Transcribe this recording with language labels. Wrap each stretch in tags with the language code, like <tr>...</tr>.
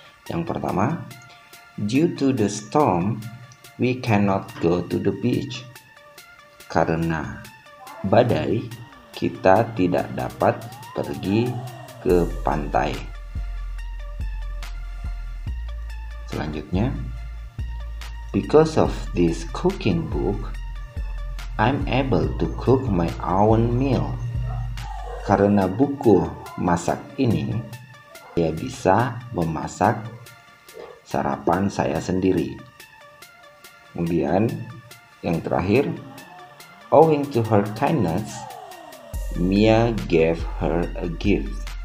<id>Yang pertama,</id> <en>due to the storm, we cannot go to the beach.</en> <id>Karena badai, kita tidak dapat pergi ke pantai. Selanjutnya,</id> <en>because of this cooking book, I'm able to cook my own meal.</en> <id>Karena buku masak ini, saya bisa memasak sarapan saya sendiri. Kemudian yang terakhir,</id> <en>owing to her kindness, Mia gave her a gift.</en>